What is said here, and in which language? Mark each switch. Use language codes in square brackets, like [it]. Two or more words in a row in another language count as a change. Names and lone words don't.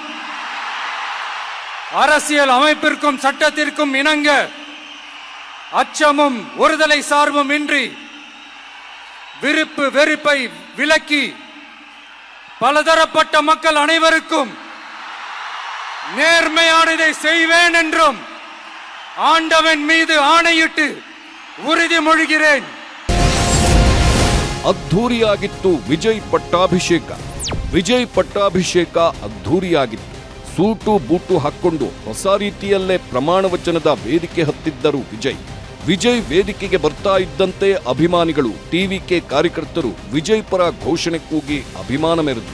[ta] அரசியல் அமைப்பிற்கும் சட்டத்திற்கும் இணங்க அச்சமும் ஒருதலை சார்பும் இன்றி விருப்பு வெறுப்பை விலக்கி பலதரப்பட்ட மக்கள் அனைவருக்கும் நேர்மையானதை செய்வேன் என்றும் ஆண்டவன் மீது ஆணையிட்டு உறுதிமொழிகிறேன். [kn] ಅದ್ಧೂರಿಯಾಗಿತ್ತು ವಿಜಯ್ ಪಟ್ಟಾಭಿಷೇಕ ಅದ್ಧೂರಿಯಾಗಿತ್ತು. ಸೂಟು ಬೂಟು ಹಾಕ್ಕೊಂಡು ಹೊಸ ರೀತಿಯಲ್ಲೇ ಪ್ರಮಾಣ ವಚನದ ವೇದಿಕೆ ಹತ್ತಿದ್ದರು ವಿಜಯ್ ವೇದಿಕೆಗೆ ಬರ್ತಾ ಇದ್ದಂತೆ ಅಭಿಮಾನಿಗಳು, ಟಿವಿಕೆ ಕಾರ್ಯಕರ್ತರು ವಿಜಯ್ ಪರ ಘೋಷಣೆ ಕೂಗಿ ಅಭಿಮಾನ ಮೆರೆದರು.